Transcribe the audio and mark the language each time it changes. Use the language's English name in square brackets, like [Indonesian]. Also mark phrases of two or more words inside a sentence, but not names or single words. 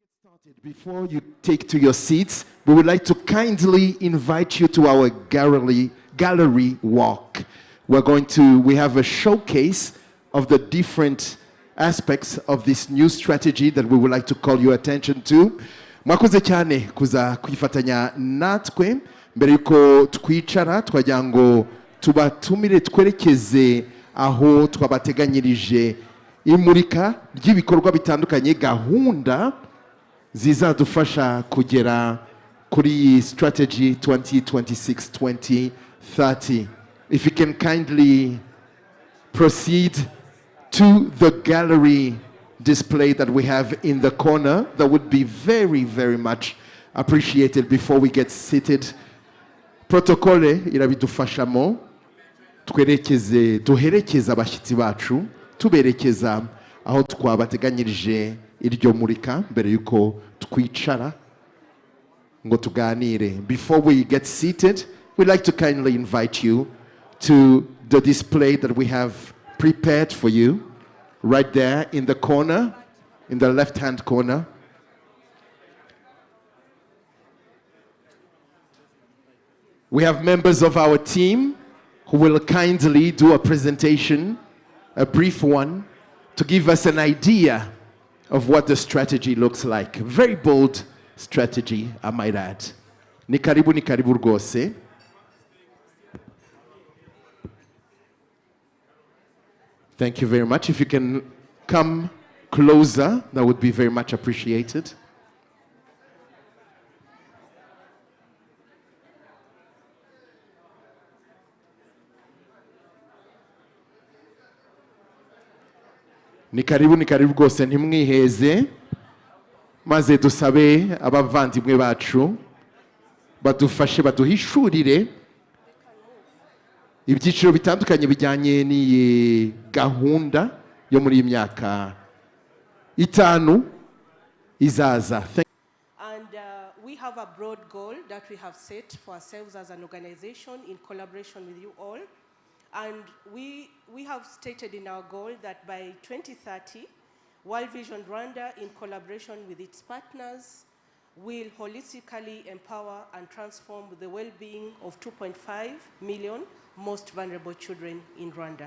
[English] started, before you take to your seats, we would like to kindly invite you to our gallery walk. We have a showcase of the different aspects of this new strategy that we would like to call your attention to. [Kinyarwanda] Mwakoze cyane kuza kwifatanya natwe mbere yuko twicara twagira ngo tubatumire twerekeze aho twabateganyirije imurika ry'ibikorwa bitandukanye, gahunda zizadufasha kugera kuri strategy 2026-2030. [English] If you can kindly proceed to the gallery display that we have in the corner, that would be very, very much appreciated before we get seated. [Kinyarwanda] Protokole irabidufashamo duherekeza abashyitsi bacu tuberekeza aho twabateganyirije iryo murika mbere yuko twicara ngo tuganire. [English] Before we get seated, we'd like to kindly invite you to the display that we have prepared for you right there in the corner, in the left-hand corner. We have members of our team who will kindly do a presentation, a brief one, to give us an idea of what the strategy looks like. A very bold strategy, I might add. [Kinyarwanda] Ni karibu rwose. [English] Thank you very much. If you can come closer, that would be very much appreciated. [Kinyarwanda] Ni karibu rwose ntimwiheze, maze dusabe abavandimwe bacu badufashe baduhishurire ibyiciro bitandukanye bijyanye n'iyi gahunda yo muri iyi myaka itanu izaza. [English] And we have a broad goal that we have set for ourselves as an organization in collaboration with you all. And we have stated in our goal that by 2030, Vision Rwanda, in collaboration with its partners, will holistically empower and transform the well-being of 2.5 million most vulnerable children in Rwanda.